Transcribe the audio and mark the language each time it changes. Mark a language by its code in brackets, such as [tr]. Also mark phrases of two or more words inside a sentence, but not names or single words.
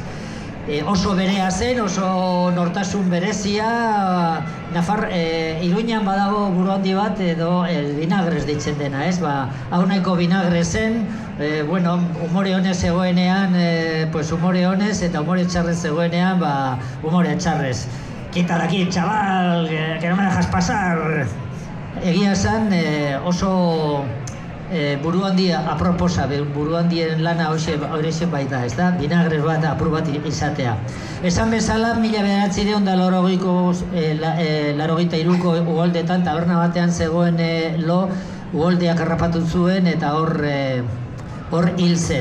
[eu] Oso berea zen, oso nortasun berezia, Iruñan badago buru handi bat edo vinagres deitzen dena, ez? Hau nahiko vinagre zen, umore honez zegoenean, umore honez eta umore txarrez zegoenean, umore txarrez. [es] Quita daki, chaval, que no me dejas pasar. [eu] Egia esan, oso buru handia aproposa, buru handien lana hori baita, ez da? Vinagres bat, apur bat izatea. Esan bezala, 1983ko uholdetan, taberna batean zegoen uholdeak harrapatu zuen eta hor hil zen.